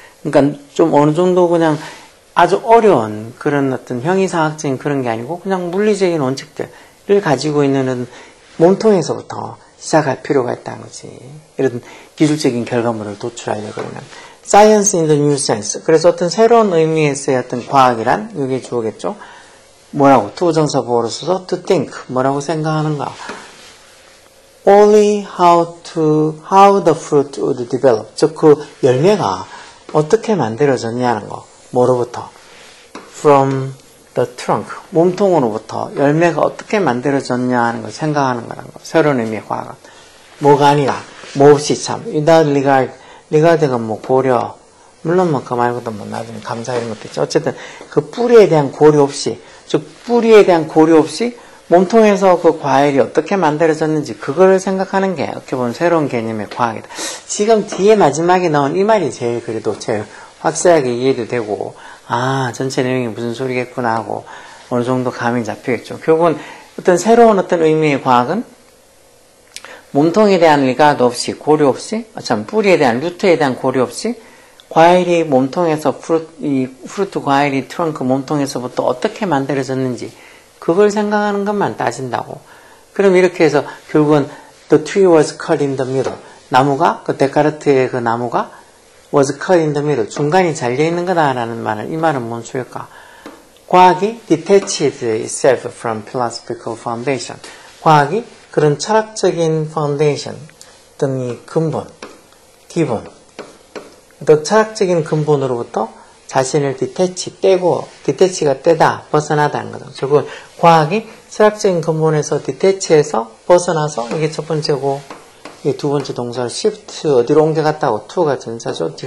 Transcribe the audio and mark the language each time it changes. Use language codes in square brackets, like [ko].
[ko] 그러니까 좀 어느 정도 그냥 아주 어려운 그런 어떤 형이상학적인 그런 게 아니고 그냥 물리적인 원칙들을 가지고 있는 몸통에서부터 시작할 필요가 있다는 거지. 이런 기술적인 결과물을 도출하려고 그러면. [en] Science in the new sense. [ko] 그래서 어떤 새로운 의미에서의 어떤 과학이란, 이게 주어겠죠? 뭐라고? 투부정사 보호로 써서 to think. 뭐라고 생각하는가? [en] Only how the fruit would develop. [ko] 즉, 그 열매가 어떻게 만들어졌냐는 거. 뭐로부터? [en] From the trunk. [ko] 몸통으로부터 열매가 어떻게 만들어졌냐 하는 걸 생각하는 거라는 거. 새로운 의미의 과학은. 뭐가 아니라, 뭐 없이 참. [en] without regard [ko] 가 뭐 고려, 물론 뭐 그 말고도 뭐 나중에 감사 이런 것도 있죠. 어쨌든 그 뿌리에 대한 고려 없이, 즉 뿌리에 대한 고려 없이 몸통에서 그 과일이 어떻게 만들어졌는지 그걸 생각하는 게 어떻게 보면 새로운 개념의 과학이다. 지금 뒤에 마지막에 나온 이 말이 제일 그래도 제일 확실하게 이해도 되고, 아, 전체 내용이 무슨 소리겠구나 하고 어느 정도 감이 잡히겠죠. 결국은 어떤 새로운 어떤 의미의 과학은 몸통에 대한 리가드 없이, 고려 없이, 뿌리에 대한, 루트에 대한 고려 없이, 과일이 몸통에서, 프루트 과일이 트렁크 몸통에서부터 어떻게 만들어졌는지, 그걸 생각하는 것만 따진다고. 그럼 이렇게 해서 결국은 [en] the tree was cut in the middle. [ko] 나무가, 그 데카르트의 그 나무가 [en] was cut in the middle. [ko] 중간이 잘려있는 거다라는 말은, 이 말은 뭔 소리일까? 과학이 [en] detached itself from philosophical foundation. [ko] 과학이 그런 철학적인 파운데이션, 어떤 이 근본, 기본, 또 철학적인 근본으로부터 자신을 디태치가 떼다, 벗어나다는 거죠. 결국 과학이 철학적인 근본에서 디태치해서 벗어나서, 이게 첫 번째고, 이게 두 번째 동사 shift 어디로 옮겨갔다고, to가 전사죠.